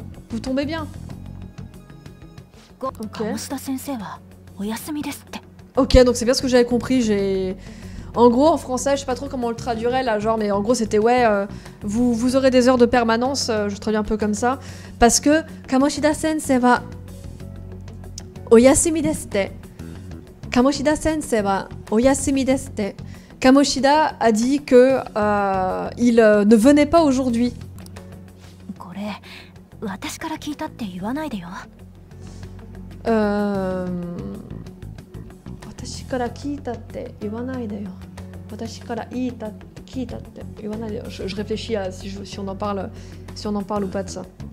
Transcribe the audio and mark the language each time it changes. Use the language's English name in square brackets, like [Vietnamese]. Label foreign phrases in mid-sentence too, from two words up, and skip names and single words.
[French] Vous tombez bien. Ok. Ok, donc c'est bien ce que j'avais compris. En gros, en français, je sais pas trop comment on le traduirait là, genre, mais en gros c'était ouais, vous aurez des heures de permanence, je traduis un peu comme ça, parce que [Japanese] 鴨志田先生はお休みですって. 鴨志田先生はお休みですって. [French] Kamoshida a dit que il ne venait pas aujourd'hui. Je réfléchis à si on en parle ou pas de ça.